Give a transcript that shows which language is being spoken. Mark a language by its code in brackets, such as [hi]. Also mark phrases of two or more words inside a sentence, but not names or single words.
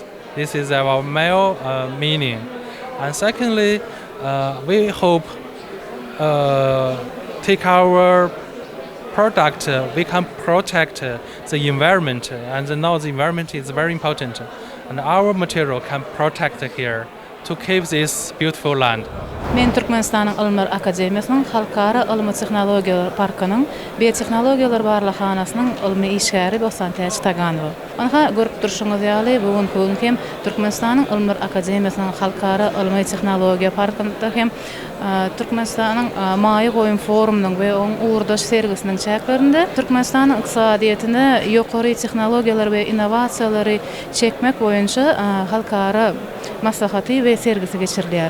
[en] This is our main meaning. And secondly, we hope take our product, we can protect the environment, and now the environment is very important. And our material can protect here to keep this beautiful land. [tk] Men Türkmenistanyň Ilmlar Akademiýasynyň Halkara Ilmy Tehnologiýalar Parkynyň Biotehnologiýalar Barlahanasynyň ilmi işgäri bolsan täç Taganow. Onha görüp durşuňyz ýaly bugun hem Türkmenistanyň Ilmlar Akademiýasynyň Halkara Ilmy Tehnologiýa Parkynda hem Türkmenistanyň Maýy Goýun Forumynyň we oň uğurdaş sergisiniň çäklerinde Türkmenistanyň ykdysadyýatyny ýokary tehnologiýalar we innovasiýalary çekmek boýunça halkara maslahaty we sergisi geçirilýär.